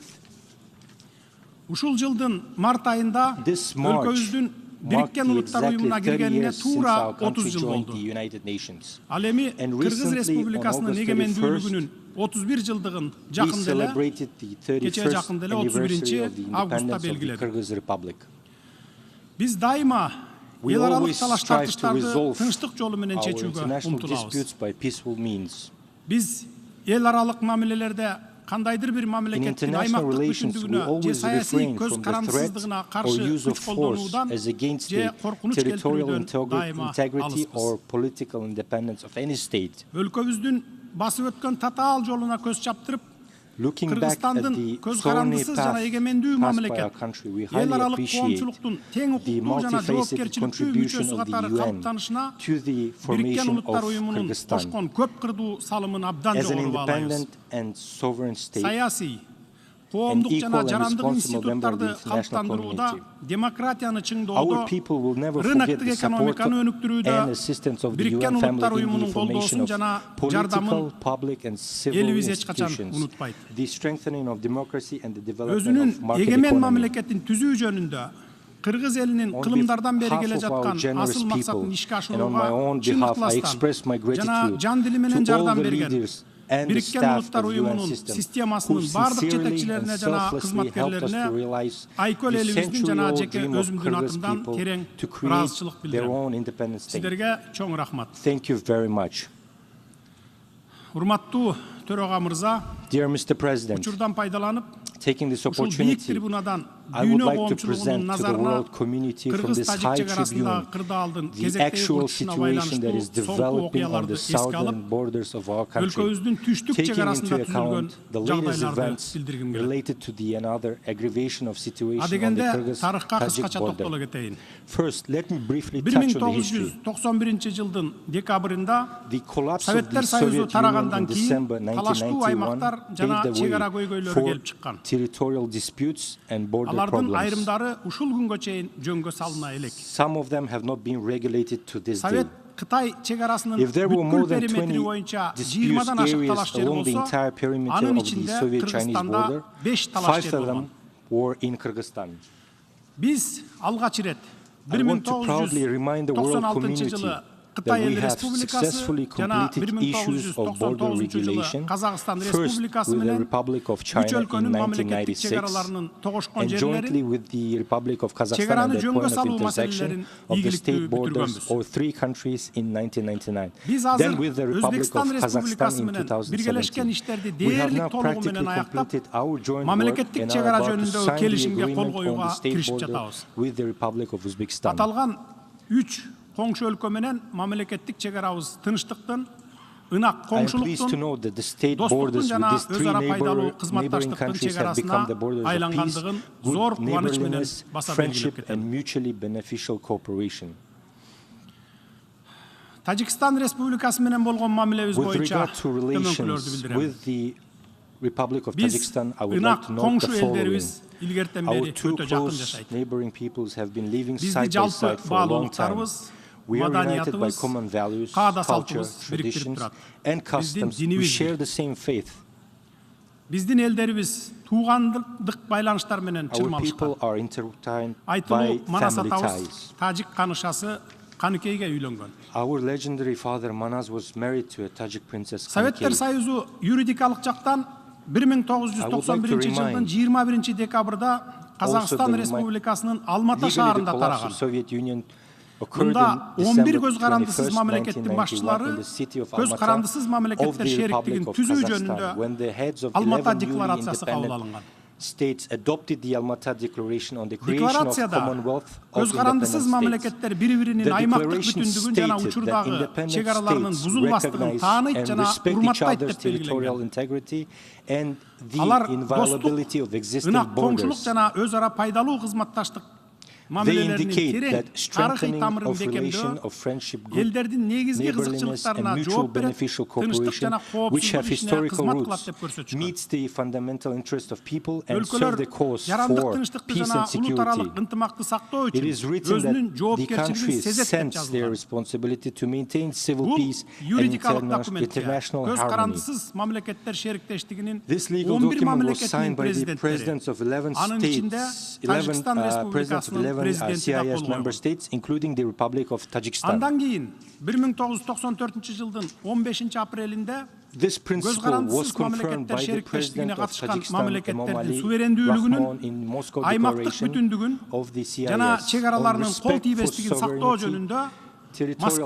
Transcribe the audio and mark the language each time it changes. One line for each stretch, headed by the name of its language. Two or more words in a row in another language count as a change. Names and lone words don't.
Kyrgyz: Ушул жылдын март айында өлкөбүздүн Бириккен Улуттар Уюмуна киргенине туура 30 жыл болду. Ал эми Кыргыз Республикасынын эгемендүүлүгүнүн 31 жылдыгын жакында эле, кечээ жакында эле 31-августта белгиледик. Биз дайыма
English: We
Kyrgyz: эл аралык
English: always
Kyrgyz: талаш
English: strive to
Kyrgyz: тартыштарды
English: resolve
Kyrgyz: тынчтык жолу менен
English: our
Kyrgyz: чечүүгө
English: international
Kyrgyz: умтулабыз.
English: disputes by peaceful means.
Kyrgyz: Биз эл аралык мамилелерде кандайдыр бир
English: In
Kyrgyz: мамлекеттин
English: international
Kyrgyz: аймактык
English: relations, we
Kyrgyz: бүтүндүгүнө же
English: always
Kyrgyz: саясий
English: refrain
Kyrgyz: көз
English: from the threat
Kyrgyz: карандысыздыгына
English: or
Kyrgyz: каршы
English: use of
Kyrgyz: күч
English: force
Kyrgyz: колдонуудан
English: as against
Kyrgyz: же
English: the
Kyrgyz: коркунуч
English: territorial
Kyrgyz: келтирүүдөн дайыма
English: integrity
Kyrgyz: алыспыз.
English: or political independence of any state.
Kyrgyz: Өлкөбүздүн басып өткөн татаал жолуна көз чаптырып,
English: Looking back at
Kyrgyz: Кыргызстандын
English: the
Kyrgyz: көз
English: thorny
Kyrgyz: карандысыз жана эгемендүү
English: path passed by our
Kyrgyz: мамлекет,
English: country, we
Kyrgyz: эл
English: highly
Kyrgyz: аралык
English: appreciate
Kyrgyz: коомчулуктун тең
English: the
Kyrgyz: укуктуу жана
English: multifaceted
Kyrgyz: жоопкерчиликтүү
English: contribution
Kyrgyz: мүчөсү
English: of the
Kyrgyz: катары
English: UN
Kyrgyz: калыптанышына
English: to the
Kyrgyz: Бириккен
English: formation
Kyrgyz: Улуттар
English: of
Kyrgyz: уюмунун
English: Kyrgyzstan.
Kyrgyz: кошкон көп кырдуу салымын абдан
English: As an
Kyrgyz: жогору баалайбыз.
English: independent and sovereign state,
Kyrgyz: Саясий, коомдук
English: equal
Kyrgyz: жана
English: and
Kyrgyz: жарандык
English: responsible member of
Kyrgyz: институттарды
English: the international
Kyrgyz: калыптандырууда,
English: community.
Kyrgyz: демократияны
English: our
Kyrgyz: чыңдоодо,
English: people will never forget
Kyrgyz: рыноктук
English: the support
Kyrgyz: экономиканы өнүктүрүүдө,
English: and assistance of the
Kyrgyz: Бириккен
English: UN
Kyrgyz: Улуттар
English: family in the
Kyrgyz: уюмунун
English: formation
Kyrgyz: колдоосун
English: of
Kyrgyz: жана
English: political,
Kyrgyz: жардамын
English: public and civil
Kyrgyz: элибиз эч качан
English: institutions,
Kyrgyz: унутпайт.
English: the strengthening of democracy and the development
Kyrgyz: Өзүнүн
English: of market
Kyrgyz: эгемен
English: economy.
Kyrgyz: мамлекетин түзүү жөнүндө Кыргыз элинин кылымдардан бери келе
English: On behalf of our
Kyrgyz: жаткан
English: generous
Kyrgyz: асыл максатын
English: people
Kyrgyz: ишке
English: and on my own
Kyrgyz: ашырууга
English: behalf, I express my
Kyrgyz: чындык жана
English: gratitude
Kyrgyz: жан дили менен
English: to all
Kyrgyz: жардам
English: the
Kyrgyz: берген
English: leaders and the
Kyrgyz: Бириккен
English: staff
Kyrgyz: Улуттар
English: of the UN
Kyrgyz: уюмунун
English: system who
Kyrgyz: системасынын бардык
English: sincerely and
Kyrgyz: жетекчилерине жана
English: selflessly helped us to
Kyrgyz: кызматкерлерине
English: realize
Kyrgyz: айкөл
English: the
Kyrgyz: элибиздин жана
English: century-old
Kyrgyz: жеке
English: dream of
Kyrgyz: өзүмдүн
English: Kyrgyz
Kyrgyz: атымдан
English: people
Kyrgyz: терең
English: to create
Kyrgyz: ыраазычылык
English: their
Kyrgyz: билдирем.
English: own independent state.
Kyrgyz: Сиздерге чоң рахмат.
English: Thank you very much.
Kyrgyz: Урматтуу төрага мырза,
English: Dear Mr. President,
Kyrgyz: учурдан пайдаланып,
English: taking this
Kyrgyz: ушул биик
English: opportunity,
Kyrgyz: трибунадан
English: I would
Kyrgyz: дүйнө
English: like to
Kyrgyz: коомчулугунун
English: present to the
Kyrgyz: назарына
English: world community from this high
Kyrgyz: Кыргыз-Тажик чегарасындагы
English: tribune
Kyrgyz: кырдаалдын
English: the
Kyrgyz: кезектеги
English: actual
Kyrgyz: учушуна
English: situation that is
Kyrgyz: байланыштуу соңку
English: developing on
Kyrgyz: окуяларды
English: the
Kyrgyz: эске алып,
English: southern borders of our country,
Kyrgyz: өлкөбүздүн түштүк
English: taking
Kyrgyz: чегарасында
English: into
Kyrgyz: түзүлгөн
English: account the latest
Kyrgyz: жагдайларды
English: events
Kyrgyz: билдиргим келет.
English: related to the another aggravation of situation on the
Kyrgyz: Адегенде тарыхка
English: Kyrgyz-Tajik
Kyrgyz: кыскача
English: border.
Kyrgyz: токтоло кетейин.
English: First, let me briefly touch on the history.
Kyrgyz: 1991 жылдын декабрында
English: The collapse of the
Kyrgyz: Советтер Союзу
English: Soviet Union
Kyrgyz: тарагандан
English: in
Kyrgyz: кийин
English: December
Kyrgyz: талаштуу
English: 1991
Kyrgyz: аймактар жана
English: paved the
Kyrgyz: чегара
English: way
Kyrgyz: көйгөйлөрү
English: for
Kyrgyz: келип чыккан.
English: territorial disputes and border
Kyrgyz: Алардын
English: problems.
Kyrgyz: айрымдары ушул күнгө чейин жөнгө салына элек.
English: Some of them have not been regulated to this day.
Kyrgyz: Совет Кытай чегарасынын
English: If there were more
Kyrgyz: бүткүл
English: than
Kyrgyz: периметри
English: 20
Kyrgyz: боюнча
English: dispute
Kyrgyz: 20дан ашык
English: areas
Kyrgyz: талаш жери
English: along the
Kyrgyz: болсо,
English: entire perimeter
Kyrgyz: анын
English: of the
Kyrgyz: ичинде
English: Soviet-Chinese
Kyrgyz: Кыргызстанда
English: border,
Kyrgyz: 5 талаш
English: 5
Kyrgyz: жер
English: of
Kyrgyz: болгон.
English: them were in Kyrgyzstan.
Kyrgyz: Биз алгач ирет
English: I want to proudly remind the world
Kyrgyz: 1996
English: community
Kyrgyz: жылы
English: that
Kyrgyz: Кытай
English: we
Kyrgyz: Эл
English: have
Kyrgyz: Республикасы
English: successfully
Kyrgyz: жана
English: completed issues of border
Kyrgyz: 1999 жылы
English: regulation,
Kyrgyz: Казакстан
English: first
Kyrgyz: Республикасы
English: with the
Kyrgyz: менен
English: Republic of
Kyrgyz: үч
English: China in
Kyrgyz: өлкөнүн мамлекеттик
English: 1996
Kyrgyz: чегараларынын тогошкон
English: and jointly
Kyrgyz: жерлери
English: with the Republic of Kazakhstan at
Kyrgyz: чегараны
English: the
Kyrgyz: жөнгө
English: point of
Kyrgyz: салуу
English: intersection
Kyrgyz: маселелерин
English: of the
Kyrgyz: ийгиликтүү
English: state borders
Kyrgyz: бүтүргөнбүз.
English: of 3 countries in 1999.
Kyrgyz: Биз
English: Then
Kyrgyz: азыр
English: with the Republic of
Kyrgyz: Өзбекстан
English: Kazakhstan
Kyrgyz: Республикасы
English: in
Kyrgyz: менен биргелешкен
English: 2017.
Kyrgyz: иштерди
English: We have
Kyrgyz: дээрлик
English: now
Kyrgyz: толугу
English: practically
Kyrgyz: менен аяктап,
English: completed our joint work
Kyrgyz: мамлекеттик
English: and are
Kyrgyz: чегара
English: about to
Kyrgyz: жөнүндөгү
English: sign the
Kyrgyz: келишимге кол
English: agreement on
Kyrgyz: коюуга
English: the state
Kyrgyz: киришип
English: border
Kyrgyz: жатабыз.
English: with the Republic of Uzbekistan.
Kyrgyz: Аталган 3 коңшу өлкө менен мамлекеттик чегарабыз тынчтыктын, ынак
English: I am pleased to
Kyrgyz: коңшулуктун,
English: know that the state
Kyrgyz: достуктун
English: borders with
Kyrgyz: жана
English: these three
Kyrgyz: өзара пайдалуу
English: neighboring
Kyrgyz: кызматташтыктын
English: countries have become
Kyrgyz: чегарасына
English: the borders of peace,
Kyrgyz: айлангандыгын зор
English: good
Kyrgyz: кубаныч менен
English: neighborliness,
Kyrgyz: баса белгилеп
English: friendship,
Kyrgyz: кетем.
English: and mutually beneficial cooperation.
Kyrgyz: Тажикстан Республикасы менен болгон мамилебиз
English: With
Kyrgyz: боюнча
English: regard to
Kyrgyz: төмөнкүлөрдү
English: relations
Kyrgyz: билдирем.
English: with the Republic of
Kyrgyz: Биз
English: Tajikistan, I would like
Kyrgyz: ынак
English: to note the
Kyrgyz: коңшу
English: following.
Kyrgyz: элдерибиз илгертен
English: Our
Kyrgyz: бери
English: two
Kyrgyz: өтө жакын
English: close
Kyrgyz: жашайт.
English: neighboring peoples have been living
Kyrgyz: Бизди
English: side by
Kyrgyz: жалпы
English: side for a long time.
Kyrgyz: баалуулуктарыбыз,
English: We are united by
Kyrgyz: маданиятыбыз,
English: common values,
Kyrgyz: каада
English: culture,
Kyrgyz: салтыбыз бириктирип
English: traditions,
Kyrgyz: турат.
English: and
Kyrgyz: Биздин
English: customs. We
Kyrgyz: динибиз
English: share
Kyrgyz: бир.
English: the same faith.
Kyrgyz: Биздин элдерибиз туугандык байланыштар менен
English: Our
Kyrgyz: чырмалышкан.
English: people are intertwined by
Kyrgyz: Айтылуу Манас
English: family
Kyrgyz: атабыз
English: ties.
Kyrgyz: тажик канышасы Каныкейге үйлөнгөн.
English: Our legendary father Manas was married to a Tajik princess
Kyrgyz: Советтер
English: Kanykei.
Kyrgyz: Союзу юридикалык жактан 1991 жылдын 21 декабрда Казакстан Республикасынын Алмата шаарында тараган. Мында 11 көз карандысыз мамлекеттин башчылары көз карандысыз мамлекеттер шериктигин түзүү жөнүндө Алмата декларациясы кабыл алынган.
English: States adopted the Almaty Declaration on the creation of Commonwealth of
Kyrgyz: көз карандысыз
English: Independent
Kyrgyz: мамлекеттер бири-биринин аймактык бүтүндүгүн жана учурдагы чегараларынын бузулбастыгын тааныйт жана урматтайт деп белгиленген. Алар достук, ынак коңшулук жана өз ара пайдалуу кызматташтык
English: They indicate that
Kyrgyz: тарыхый
English: strengthening
Kyrgyz: тамырын
English: of relation
Kyrgyz: бекемдөө
English: of friendship, good
Kyrgyz: элдердин негизги
English: neighborliness, and
Kyrgyz: кызыкчылыктарына
English: mutual
Kyrgyz: жооп берет,
English: beneficial
Kyrgyz: тынчтык
English: cooperation,
Kyrgyz: жана
English: which have
Kyrgyz: коопсуздук ишине
English: historical
Kyrgyz: кызмат кылат
English: roots,
Kyrgyz: деп көрсөтүшкөн.
English: meets the fundamental interest of people and serve
Kyrgyz: Өлкөлөр
English: the cause
Kyrgyz: жарандык
English: for
Kyrgyz: тынчтыкты
English: peace
Kyrgyz: жана
English: and security.
Kyrgyz: улуутаралык ынтымакты сактоо
English: It is
Kyrgyz: үчүн
English: written
Kyrgyz: өзүнүн
English: that the
Kyrgyz: жоопкерчилигин
English: countries
Kyrgyz: сезет деп
English: sense their
Kyrgyz: жазылган.
English: responsibility to maintain civil
Kyrgyz: Бул
English: peace and
Kyrgyz: юридикалык документке
English: international
Kyrgyz: көз
English: harmony.
Kyrgyz: карандысыз мамлекеттер шериктештигинин
English: This legal
Kyrgyz: 11
English: document was signed
Kyrgyz: мамлекеттин
English: by the
Kyrgyz: президенттери,
English: presidents of 11
Kyrgyz: анын ичинде
English: states,
Kyrgyz: Тажикстан
English: 11 presidents of
Kyrgyz: Республикасынын
English: 11
Kyrgyz: президенти да
English: CIS
Kyrgyz: кол
English: member
Kyrgyz: койгон.
English: states, including the Republic of Tajikistan.
Kyrgyz: Андан кийин 1994 жылдын 15 апрелинде
English: This principle was confirmed by the President of Tajikistan, Emomali Rahmon, in Moscow Declaration of the CIS on respect for sovereignty,
Kyrgyz: Москва